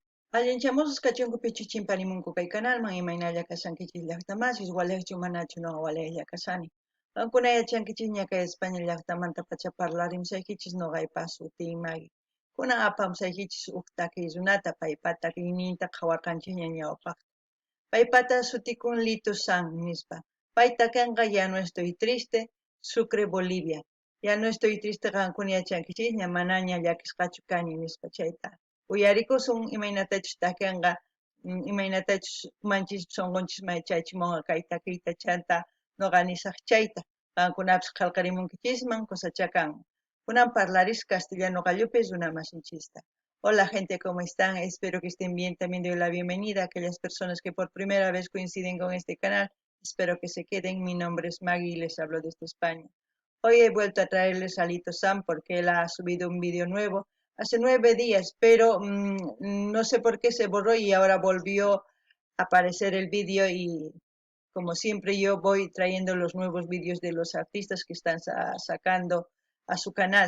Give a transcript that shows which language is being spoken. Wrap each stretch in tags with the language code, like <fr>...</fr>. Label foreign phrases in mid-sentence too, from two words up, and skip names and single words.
<qu>Allinchamusqa kachunku pichichimpanimunku kay kanalman imaynalla kashankichis llaqtamasis waleqchu manachu noqa waleqlla kashani. Qankuna yachankichis ña España llaqtamanta pacha parlarimsaykichis noqaypaq sutii Maggie. Kunan apamsaykichis huk takiy runata paypata rinrinta qhawarqanchikña ñawpaq. Paypata sutikun Lito San nispa. Payta kanqa Ya no estoy triste, Sucre Bolivia. Ya no estoy triste qankuna yachankichis ña manaña llakisqachu kani nispa chayta. Uyarikusun imaynatachus takianqa imaynatachus manchis sonqonchis may chaychimonqa kay takiyta chanta noqa nisaq chayta. Qankunapas qallqarimunkichisman kusachakan. Kunan parlaris castellano qallupis runa masinchista.</qu> <es>Hola gente, ¿cómo están? Espero que estén bien. También doy la bienvenida a aquellas personas que por primera vez coinciden con este canal. Espero que se queden. Mi nombre es Maggie y les hablo desde España. Hoy he vuelto a traerles a Lito Sam porque él ha subido un vídeo nuevo hace 9 días, pero no sé por qué se borró y ahora volvió a aparecer el vídeo y como siempre yo voy trayendo los nuevos vídeos de los artistas que están sacando a su canal.</es>